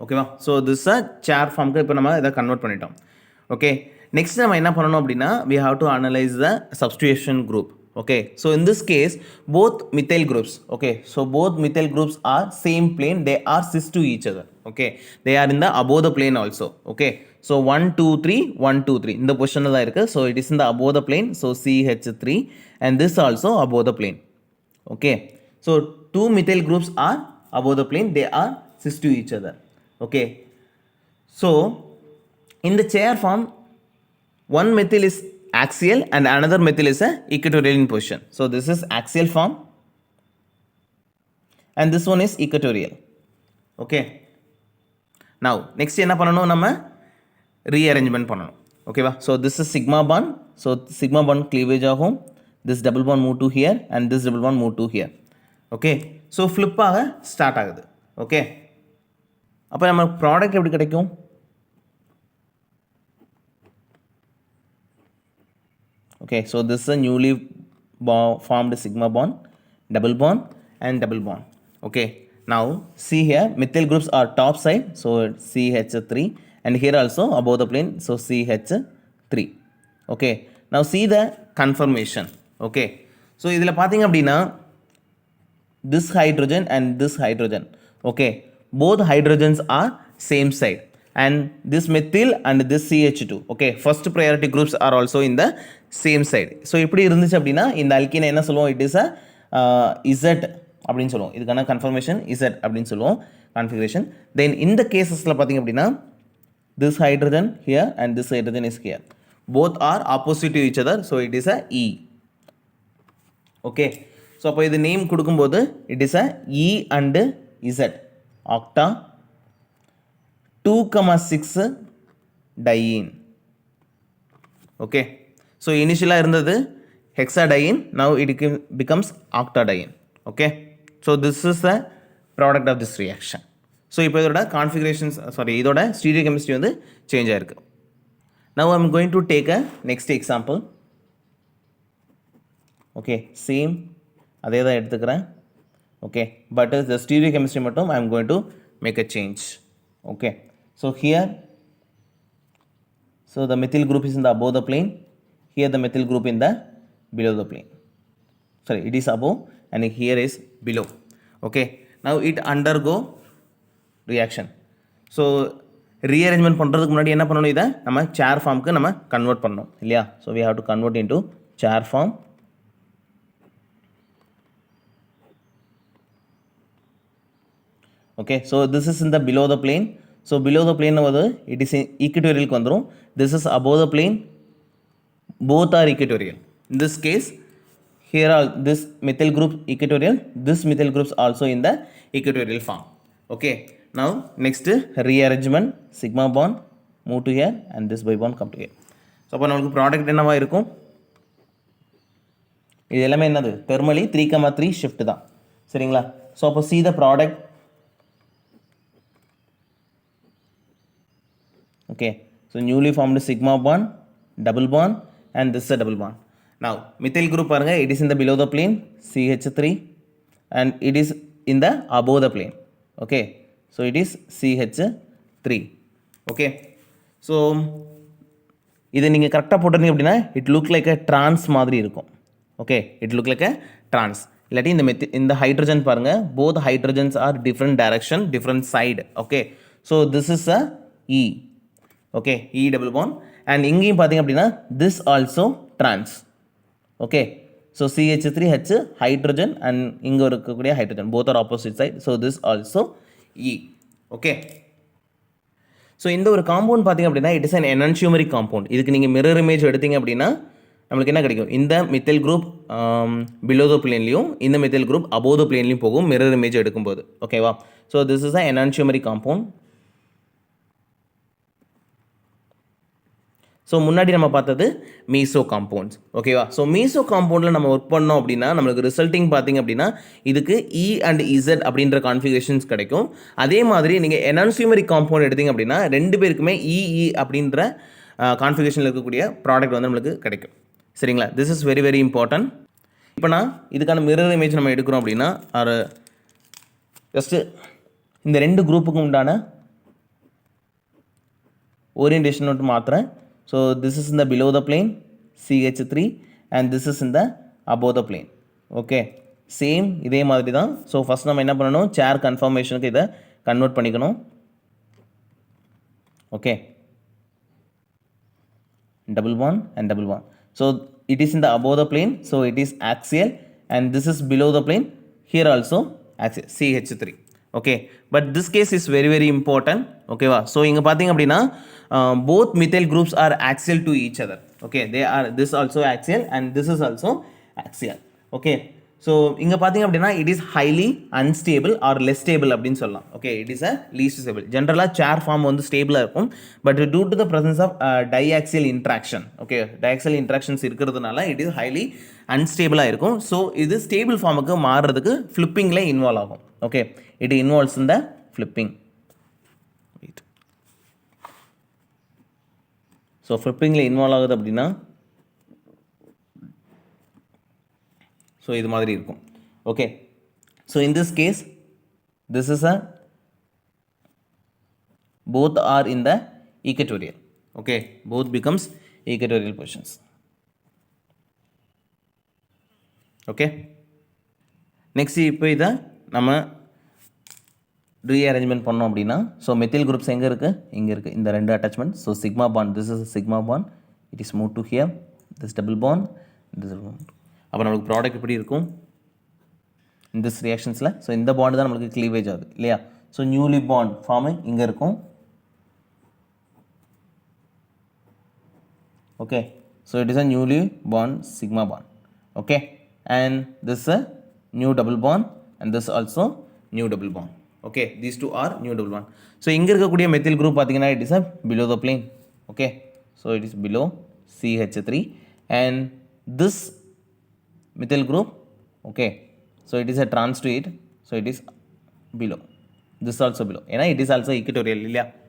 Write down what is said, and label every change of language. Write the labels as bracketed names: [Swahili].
[Tamil] ஓகேவா, so this சேர் ஃபார்முக்கு இப்போ நம்ம இதை கன்வெர்ட் பண்ணிட்டோம். [English] okay, next [Tamil] நம்ம என்ன பண்ணணும் அப்படின்னா, [English] we have to analyze the substitution group. Okay, so in this case both methyl groups, okay, so both methyl groups are same plane, they are cis to each other. Okay, they are in the above the plane also. [Tamil] Okay, so 1, 2, 3 1, 2, 3 இந்த பொசிஷன்ல தான் இருக்கு. [English] So it is in the above the plane, so CH3 and this also above the plane. Okay, so 2 methyl groups are above the plane, they are cis to each other. Okay, so in the chair form one methyl is axial and another methyl is a equatorial in position. So this is axial form and this one is equatorial. Okay, now next [Tamil] என்ன பண்ணணும், நம்ம rearrangement பண்ணணும். [English] ஓகேவா, so this is sigma bond, so sigma bond cleavage ஆகும், this double bond move to here and this double bond move to here. [Tamil] Okay, so flip ஆக start ஆகுது. Okay, அப்போ நம்ம ப்ராடக்ட் எப்படி கிடைக்கும்? [English] Okay, so this is a newly formed sigma bond, double bond and double bond. Okay, now see here methyl groups are top side, so CH3 and here also above the plane, so CH3. Okay, now see the conformation. Okay, so [Tamil] இதில் பார்த்தீங்க அப்படின்னா [English] this hydrogen and this hydrogen, okay, both hydrogens are same side and this methyl and this CH2, okay, first priority groups are also in the same side. [Tamil] So இப்படி இருந்துச்சு அப்படின்னா இந்த அல்கீனை என்ன சொல்லுவோம், [English] it is Z [Tamil] அப்படின்னு சொல்லுவோம். இதுக்கான confirmation Z அப்படின்னு சொல்லுவோம் கான்ஃபிகரேஷன். தென் இந்த கேசஸில் பார்த்தீங்க அப்படின்னா [English] This hydrogen here and this hydrogen is here, both are opposite to each other, so it is a E. Okay, so [Tamil] அப்போ இது நேம் கொடுக்கும்போது [English] It is a E and Z octa 2,6 diene. Okay, so இனிஷியலாக இருந்தது hexadiene, now it becomes octadiene. Okay, so this is the product of this reaction. [Tamil] So இப்போ இதோட configurations இதோட stereo chemistry வந்து change ஆயிருக்கு. [English] Now I am going to take a next example. Okay, same [Tamil] அதே தான் எடுத்துக்கிறேன். [English] Okay, but the stereochemistry மட்டும் I am going to make a change. Okay, so here, so the methyl group is in the above the plane, here the methyl group in the below the plane. Sorry, it is above and here is below. Okay, now it undergo reaction. [Tamil] So rearrangement பண்ணுறதுக்கு முன்னாடி என்ன பண்ணணும், இதை நம்ம chair formக்கு நம்ம convert பண்ணணும் இல்லையா. [English] so we have to convert into chair form. Okay, so this is in the below the plane. So below the plane வந்து it is equatorial வந்துரும். This is above the plane, both are equatorial. In this case, here are this methyl group equatorial, this methyl groups also in the equatorial form. Okay, now next rearrangement, sigma bond move to here and this bi bond come to here. [Tamil] So அப்போ நமக்கு product என்னவா இருக்கும், இது எல்லாமே என்னது thermally 3,3 shift தான் சரிங்களா. [English] So அப்போ see the product. Okay, so newly formed sigma bond, double bond and this is a double bond. Now methyl group பாருங்க, it is in the below the plane CH3 and it is in the above the plane. Okay, so it is CH3. Okay, so [Tamil] இதை நீங்கள் கரெக்டாக போட்டிருந்தீங்க அப்படின்னா [English] it look like a trans மாதிரி இருக்கும். Okay, it look like a trans. [Tamil] இல்லாட்டி இந்த hydrogen பாருங்க, [English] both hydrogens are different direction, different side. Okay, so this is a E. Okay, E double bond and [Tamil] இங்கேயும் பார்த்தீங்க அப்படின்னா [English] this also trans. Okay, so CH3H hydrogen and [Tamil] இங்கே இருக்கக்கூடிய [English] hydrogen both are opposite side, so this also E. Okay, so [Tamil] இந்த ஒரு compound பார்த்தீங்க அப்படின்னா [English] it is an enantiomeric compound. [Tamil] இதுக்கு நீங்கள் மிரர் இமேஜ் எடுத்தீங்க அப்படின்னா நம்மளுக்கு என்ன கிடைக்கும், இந்த மெத்தில் குரூப் பிலோ த பிளேன்லையும் இந்த மெத்தில் குரூப் அபோவ் த பிளேன்லையும் போகும் மிரர் இமேஜ் எடுக்கும்போது. [English] ஓகேவா, so this is a enantiomeric compound. [Tamil] So முன்னாடி நம்ம பார்த்தது மீசோ காம்பவுண்ட்ஸ். ஓகேவா, ஸோ மீசோ காம்பவுண்டில் நம்ம ஒர்க் பண்ணோம் அப்படின்னா நம்மளுக்கு ரிசல்ட்டிங் பார்த்தீங்க அப்படின்னா இதுக்கு E and Z அப்படின்ற கான்ஃபிகரேஷன்ஸ் கிடைக்கும். அதே மாதிரி நீங்கள் enantiomeric காம்பவுண்ட் எடுத்தீங்க அப்படின்னா ரெண்டு பேருக்குமே EE அப்படின்ற கான்ஃபிகரேஷனில் இருக்கக்கூடிய ப்ராடக்ட் வந்து நம்மளுக்கு கிடைக்கும் சரிங்களா. [English] This is very very important. [Tamil] இப்போ நான் இதுக்கான மிரர் இமேஜ் நம்ம எடுக்கிறோம் அப்படின்னா ஒரு ஜஸ்ட்டு இந்த ரெண்டு குரூப்புக்கும் உண்டான ஓரியன்டேஷன் மட்டும் மாற்றுறேன். [English] So this is in the below the plane CH3 and this is in the above the plane. [Tamil] Okay, same இதே மாதிரி தான். ஸோ ஃபஸ்ட் நம்ம என்ன பண்ணணும், சேர் கன்ஃபர்மேஷனுக்கு இதை கன்வெர்ட் பண்ணிக்கணும். [English] Okay, double bond and double bond. So it is in the above the plane, so it is axial and this is below the plane, here also axial CH3. Okay, but this case is very very important. Okay வா, so [Tamil] இங்கே பார்த்தீங்க அப்படின்னா [English] both methyl groups are axial to each other. Okay, they are this also axial and this is also axial. Okay, so [Tamil] இங்கே பார்த்தீங்க அப்படின்னா [English] it is highly unstable or less stable அப்படின்னு சொல்லலாம். Okay, it is a least stable. [Tamil] ஜென்ரலாக சேர் form வந்து ஸ்டேபிளாக இருக்கும், [English] But due to the presence of diaxial interaction, okay, diaxial interactions இருக்கிறதுனால it is highly unstable-ஆக இருக்கும். [Tamil] ஸோ இது ஸ்டேபிள் ஃபார்முக்கு மாறுறதுக்கு ஃப்ளிப்பிங்கில் இன்வால்வ் ஆகும். [English] Okay, it involves in the flipping. Wait. [Tamil] So flippingல involve ஆகுது அப்படின்னா ஸோ இது மாதிரி இருக்கும். [English] Okay, so in this case this is a both are in the equatorial. Okay, both becomes equatorial positions. [Tamil] Okay, next இப்போ இதை நம்ம rearrangement பண்ணோம் அப்படின்னா ஸோ மெத்தில் குரூப்ஸ் எங்கே இருக்குது, இங்கே இருக்குது இந்த ரெண்டு attachment. [English] so sigma bond, this is sigma bond, it is move to here, this double bond, this [Tamil] அப்போ நம்மளுக்கு ப்ராடக்ட் எப்படி இருக்கும் இந்த திஸ் ரியாக்ஷன்ஸில். ஸோ இந்த பாண்டு தான் நம்மளுக்கு க்ளீவேஜ் ஆகுது இல்லையா. ஸோ நியூலி பாண்ட் ஃபார்மு இங்கே இருக்கும். [English] Okay, so it is a newly bond sigma bond. Okay, and this is a new double bond, and this also new double bond. Okay, these two are new double bond. So [Tamil] இங்க இருக்கக்கூடிய [English] methyl group பார்த்தீங்கன்னா it is a below the plane. Okay, so it is below CH3, and this methyl group, okay, so it is a trans to it, so it is below, this also below, ஏன்னா it is also equatorial இல்லையா.